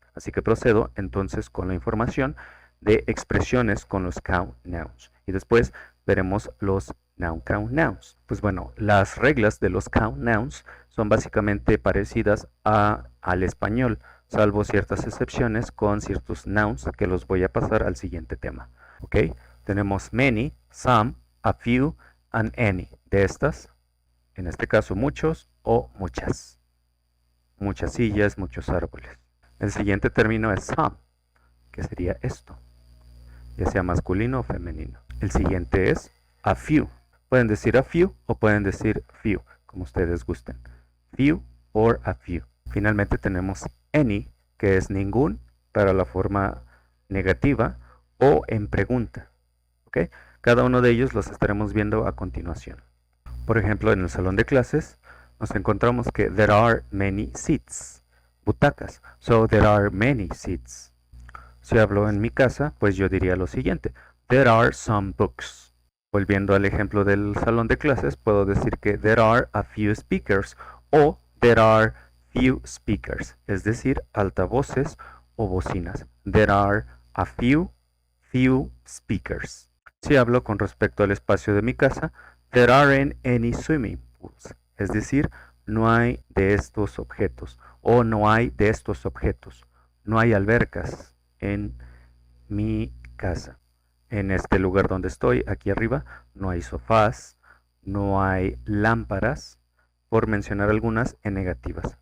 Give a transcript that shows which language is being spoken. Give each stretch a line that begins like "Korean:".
Spanish: Así que procedo entonces con la información de expresiones con los count nouns. Y después veremos los noun count nouns. Pues bueno, las reglas de los count nouns son básicamente parecidas al español, salvo ciertas excepciones con ciertos nouns que los voy a pasar al siguiente tema. ¿Ok? Tenemos
English: many, some, a few, and any.
Spanish: De estas, en este caso muchos o muchas. Muchas sillas, muchos árboles. El siguiente término es some, que sería esto, ya sea masculino o femenino. El siguiente es a few. Pueden decir a few o pueden decir few, como ustedes gusten.
English: Few or a few.
Spanish: Finalmente tenemos any, que es ningún para la forma negativa o en pregunta. ¿Okay? Cada uno de ellos los estaremos viendo a continuación. Por ejemplo, en el salón de clases nos encontramos que
English: there are many seats,
Spanish: butacas.
English: So there are many seats.
Spanish: Si hablo en mi casa, pues yo diría lo siguiente:
English: there are some books.
Spanish: Volviendo al ejemplo del salón de clases, puedo decir que
English: there are a few speakers
Spanish: o
English: there are few speakers,
Spanish: es decir, altavoces o bocinas.
English: There are a few speakers.
Spanish: Si hablo con respecto al espacio de mi casa,
English: there aren't any swimming pools,
Spanish: es decir, no hay de estos objetos o no hay de estos objetos. No hay albercas en mi casa. En este lugar donde estoy, aquí arriba, no hay sofás, no hay lámparas, por mencionar algunas en negativas.